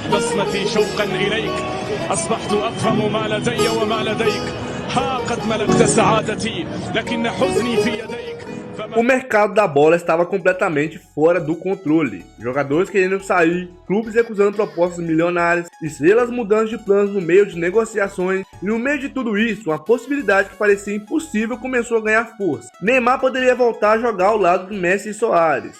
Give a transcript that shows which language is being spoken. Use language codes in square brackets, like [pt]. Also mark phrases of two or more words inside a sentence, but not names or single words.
[ar] بصمتي شوقا إليك أصبحت أفهم ما لدي وما لديك ها قد ملكت سعادتي لكن حزني في يديك. [pt] O mercado da bola estava completamente fora do controle. Jogadores querendo sair, clubes recusando propostas milionárias, estrelas mudando de planos no meio de negociações, e no meio de tudo isso, uma possibilidade que parecia impossível começou a ganhar força. Neymar poderia voltar a jogar ao lado de Messi e Soares.